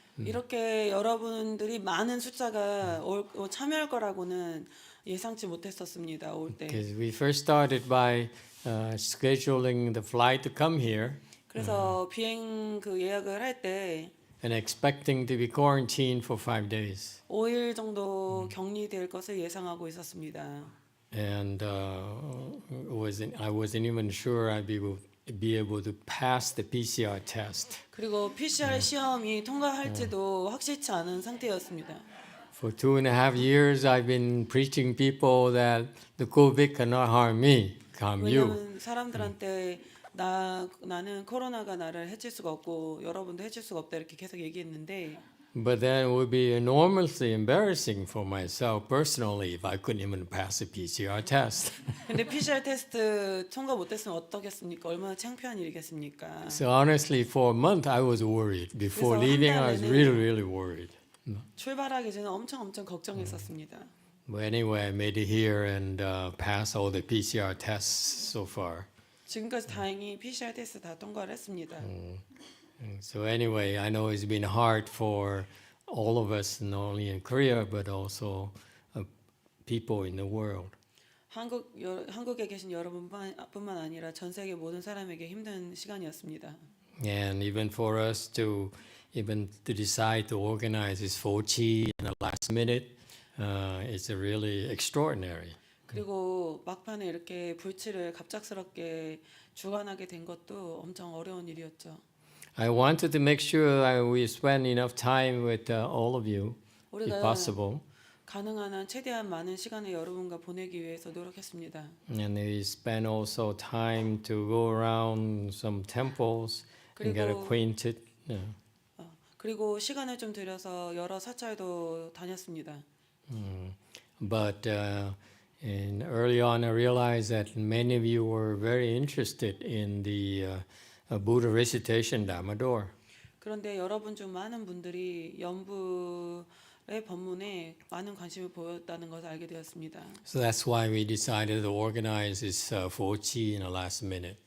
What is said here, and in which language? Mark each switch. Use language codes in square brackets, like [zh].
[ko] 이렇게 여러분들이 많은 숫자가 참여할 거라고는 예상치 못했었습니다. 올 때. [en] Because we first started by scheduling the flight to come here [ko] 그래서 비행 예약을 할 때 [en] and expecting to be quarantined for 5 days. [ko] 5일 정도 격리될 것을 예상하고 있었습니다. [en] And I wasn't even sure I'd be able to pass the PCR test. [ko] 그리고 PCR 시험이 통과할지도 확실치 않은 상태였습니다. [en] For 2.5 years, I've been preaching people that the COVID cannot harm me, harm you. [ko] 왜냐하면 사람들한테 나는 코로나가 나를 해칠 수가 없고 여러분도 해칠 수가 없다 이렇게 계속 얘기했는데. [en] But then it would be enormously embarrassing for myself personally if I couldn't even pass the PCR test. [ko] 근데 PCR 테스트 통과 못했으면 어떻겠습니까? 얼마나 창피한 일이겠습니까? [en] So honestly, for a month, I was worried. Before [ko] 그래서 [en] leaving, [ko] 한 [en] I was [ko] 달에는 [en] really, really worried. [ko] 출발하기 전에 엄청 걱정했었습니다. [en] But anyway, I made it here and passed all the PCR tests so far. [ko] 지금까지 다행히 PCR 테스트 다 통과를 했습니다. [en] So anyway, I know it's been hard for all of us, not only in Korea, but also people in the world. [ko] 한국에 계신 여러분뿐만 아니라 전 세계 모든 사람에게 힘든 시간이었습니다. [en] And even for us to decide to organize this Fochi in the last minute, it's really extraordinary. [ko] 그리고 막판에 이렇게 불치를 갑작스럽게 주관하게 된 것도 엄청 어려운 일이었죠. [en] I wanted to make sure we spend enough time with all of you, if [ko] 우리가 [en] possible. [ko] 가능한 한 최대한 많은 시간을 여러분과 보내기 위해서 노력했습니다. [en] And we spend also time to go around some temples and get acquainted. [ko] 그리고 시간을 좀 들여서 여러 사찰도 다녔습니다. [en] But early on, I realized that many of you were very interested in the Buddha recitation Dharma door. [ko] 그런데 여러분 중 많은 분들이 연부 법문에 많은 관심을 보였다는 것을 알게 되었습니다. [en] So that's why we decided to organize this Fochi in the last minute.